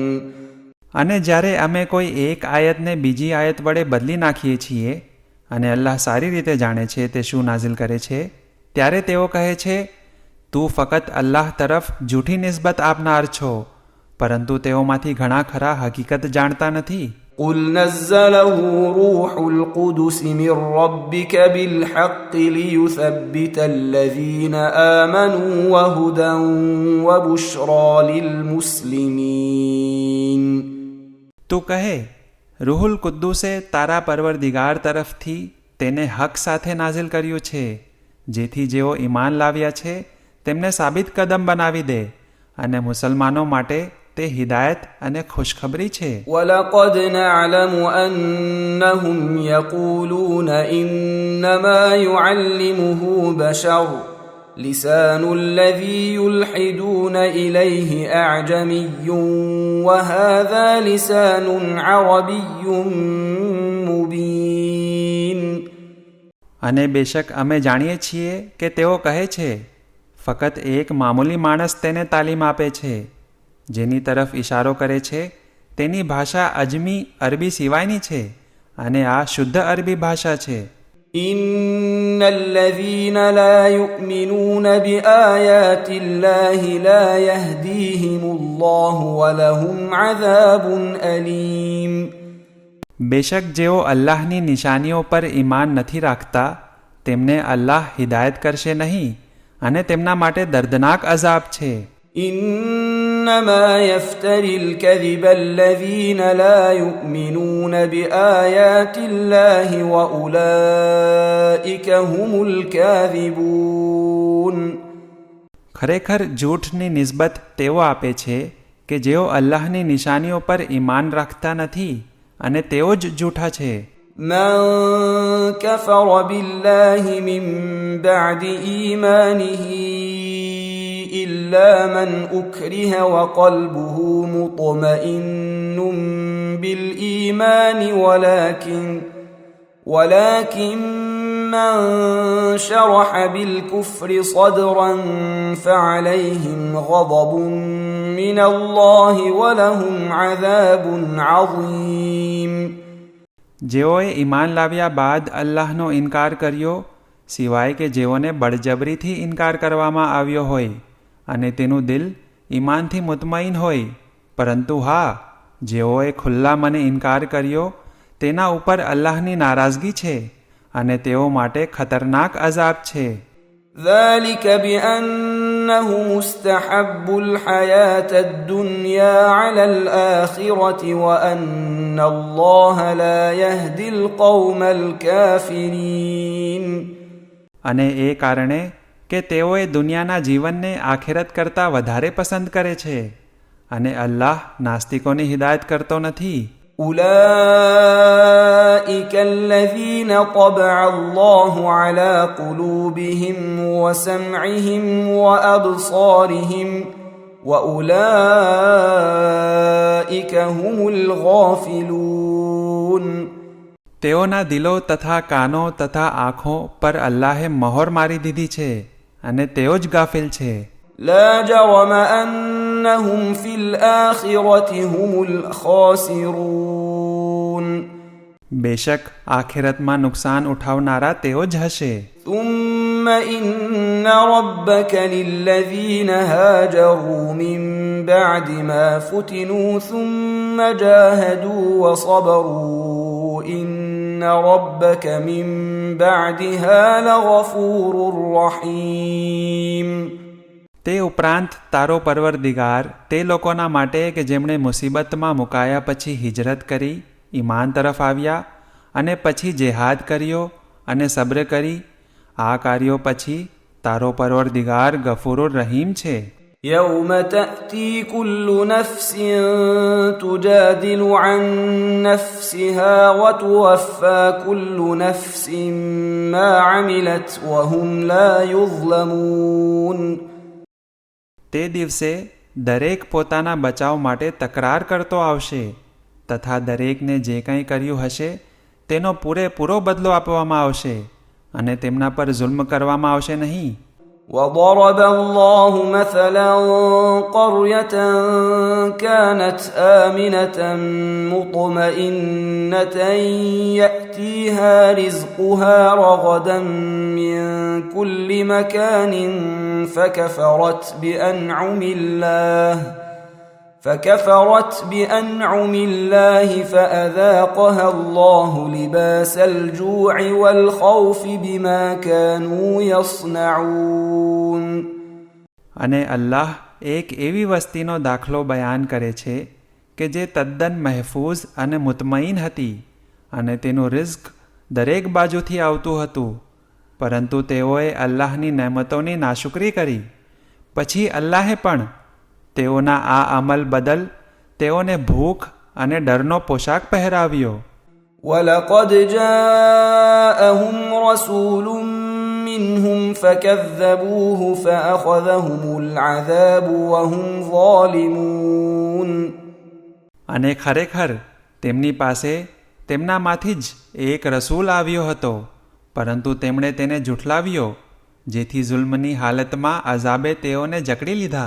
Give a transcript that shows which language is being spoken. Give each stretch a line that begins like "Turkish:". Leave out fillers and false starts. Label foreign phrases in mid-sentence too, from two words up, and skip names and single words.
Gujarati: અને જ્યારે અમે કોઈ એક આયતને બીજી આયત વડે બદલી નાખીએ છીએ અને અલ્લાહ સારી રીતે જાણે છે તે શું નાઝિલ કરે છે ત્યારે તેઓ કહે છે તું ફકત અલ્લાહ તરફ જૂઠી નિસ્બત આપનાર છો, પરંતુ તેઓમાંથી ઘણા ખરા હકીકત જાણતા નથી.
Arabic: قُلْ نَزَّلَهُ رُوحُ الْقُدُسِ مِنْ رَبِّكَ بِالْحَقِّ لِيُثَبِّتَ الَّذِينَ آمَنُوا وَهُدًى وَبُشْرَى لِلْمُسْلِمِينَ.
Gujarati: તું કહે રૂહુલ કુદ્દુસે તારા પરવરદિગાર તરફથી તેને હક સાથે નાઝિલ કર્યું છે, જેથી જેઓ ઈમાન લાવ્યા છે તેમને સાબિત કદમ બનાવી દે અને મુસલમાનો માટે તે હિદાયત અને ખુશખબરી છે.
Arabic: وَلَقَدْ نَعْلَمُ أَنَّهُمْ يَقُولُونَ إِنَّمَا يُعَلِّمُهُ بَشَرٌ لِسَانُ الَّذِي يُلْحِدُونَ إِلَيْهِ أَعْجَمِيٌّ وَهَذَا لِسَانٌ عَرَبِيٌّ مُبِينٌ.
Gujarati: અને બેશક અમે જાણીએ છીએ કે તેઓ કહે છે ફકત એક મામૂલી માણસ તેને તાલીમ આપે છે. જેની તરફ ઇશારો કરે છે તેની ભાષા અજમી અરબી સિવાયની છે અને આ શુદ્ધ અરબી ભાષા છે.
Arabic: إِنَّ الَّذِينَ لَا يُؤْمِنُونَ بِآيَاتِ اللَّهِ لَا يَهْدِيهِمُ اللَّهُ وَلَهُمْ عَذَابٌ أَلِيمٌ.
Gujarati: બેશક જેઓ અલ્લાહની નિશાનીઓ પર ઈમાન નથી રાખતા તેમને અલ્લાહ હિદાયત કરશે નહીં અને તેમના માટે દર્દનાક અઝાબ છે.
Arabic: إِنَّمَا يَفْتَرِي الْكَذِبَ الَّذِينَ لَا يُؤْمِنُونَ بِآيَاتِ اللَّهِ وَأُولَئِكَ هُمُ الْكَاذِبُونَ.
Gujarati: ખરેખર જૂઠની નિસ્બત તેઓ આપે છે કે જેઓ અલ્લાહની નિશાનીઓ પર ઈમાન રાખતા નથી અને તેઓ જ જૂઠા છે.
Arabic: مَنْ كَفَرَ بِاللَّهِ مِنْ بَعْدِ إِيمَانِهِ إِلَّا مَنْ أُكْرِهَ وَقَلْبُهُ مُطْمَئِنٌّ بِالْإِيمَانِ ولكن من شرح بالكفر صدرا فعليهم غضب من الله ولهم عذاب عظيم.
Gujarati: જેઓએ ઈમાન લાવ્યા બાદ અલ્લાહનો ઇનકાર કર્યો સિવાય કે જેઓને બળજબરીથી ઇનકાર કરવામાં આવ્યો હોય અને તેનું દિલ ઈમાનથી મુતમઈન હોય, પરંતુ હા, જેઓએ ખુલ્લા મને ઇનકાર કર્યો તેના ઉપર અલ્લાહની નારાજગી છે અને તેઓ માટે ખતરનાક અઝાબ છે.
Arabic: ذلك بأنهم استحبوا الحياة الدنيا على الآخرة وأن الله لا يهدي القوم الكافرين.
Gujarati: અને એ કારણે કે તેઓએ દુનિયાના જીવનને આખિરત કરતાં વધારે પસંદ કરે છે અને અલ્લાહ નાસ્તિકોની હિદાયત કરતો નથી.
Arabic: أولئك الذين طبع الله على قلوبهم وسمعهم وأبصارهم وأولئك هم الغافلون.
Gujarati: તેઓના દિલો તથા કાનો તથા આંખો પર અલ્લાહે મહોર મારી દીધી છે અને તેઓ જ ગાફિલ છે.
Arabic: لا جرم أنهم في الآخرة هم الخاسرون.
Gujarati: બેશક આખિરતમાં નુકસાન ઉઠાવનારા તેઓ જ હશે.
Arabic: ثم إن ربك للذين هاجروا من بعد ما فتنوا ثم جاهدوا وصبروا إن ربك من بعدها لغفور رحيم.
Gujarati: તે ઉપરાંત તારો પરવરદિગાર તે લોકોના માટે કે જેમણે મુસીબતમાં મુકાયા પછી હિજરત કરી, ઈમાન તરફ આવ્યા અને પછી જેહાદ કર્યો અને સબ્ર કરી, આ કાર્યો પછી તારો પરવરદિગાર
Arabic: غفور الرحيم
Gujarati: છે.
Arabic: يوم تأتي كل نفس تجادل عن نفسها وتوفى كل نفس ما عملت وهم لا يظلمون.
Gujarati: તે દિવસે દરેક પોતાના બચાવ માટે તકરાર કરતો આવશે તથા દરેકને જે કંઈ કર્યું હશે તેનો પૂરેપૂરો બદલો આપવામાં આવશે અને તેમના પર જુલ્મ કરવામાં આવશે નહીં.
Arabic: وضرب الله مثلا قرية كانت آمنة مطمئنة يأتيها رزقها رغدا من كل مكان فكفرت بأنعم الله فأذاقها الله لباس الجوع والخوف بما كانوا يصنعون.
Gujarati: અને અલ્લાહ એક એવી વસ્તીનો દાખલો બયાન કરે છે કે જે તદ્દન મહેફૂઝ અને મુતમઈન હતી અને તેનું રિઝ્ક દરેક બાજુથી આવતું હતું, પરંતુ તેઓએ અલ્લાહની નેમતોની નાશુકરી કરી. પછી અલ્લાહે પણ તેઓના આ અમલ બદલ તેઓને ભૂખ અને ડરનો પોશાક પહેરાવ્યો.
Arabic: وَلَقَدْ جَاءَهُمْ رَسُولٌ مِّنْهُمْ فَكَذَّبُوهُ فَأَخَذَهُمُ الْعَذَابُ وَهُمْ ظَالِمُونَ.
Gujarati: અને ખરેખર તેમની પાસે તેમનામાંથી જ એક રસૂલ આવ્યો હતો, પરંતુ તેમણે તેને જુઠલાવ્યો, જેથી જુલ્મની હાલતમાં અઝાબે તેઓને જકડી લીધા.